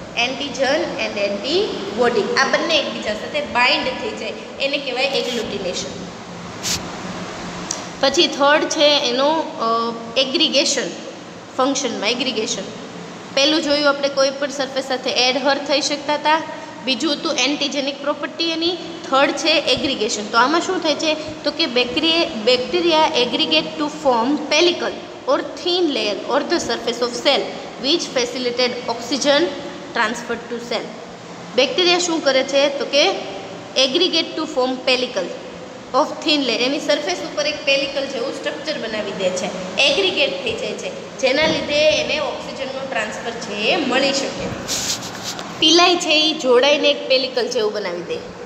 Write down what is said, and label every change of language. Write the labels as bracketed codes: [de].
[gu] Antigen and antibody આ બંને એકબીજા સાથે બાઇન્ડ થઈ જાય, એને કહેવાય એગ્લુટિનેશન. પછી થર્ડ છે એનો એગ્રીગેશન ફંક્શનમાં. એગ્રીગેશન પહેલું જોયું આપણે, કોઈ પણ સરફેસ સાથે એડહર થઈ શકતા હતા. બીજું હતું એન્ટીજેનિક પ્રોપર્ટી એની. થર્ડ છે એગ્રીગેશન. તો આમાં શું થાય છે તો કે [en] Bacteria aggregate to form pellicle or thin layer or the surface of cell which facilitated oxygen transfer to cell. [gu] Bacteria શું કરે છે તો કે [en] aggregate to form pellicle of thin layer, [gu] any surface ઉપર એક પેલિકલ જેવું સ્ટ્રક્ચર બનાવી દે છે, એગ્રીગેટ થઈ જાય છે, જેના લીધે એને ઓક્સિજનનું ટ્રાન્સફર છે એ મળી શકે. પિલાઈ છે એ જોડાઈને એક પેલિકલ જેવું બનાવી દે.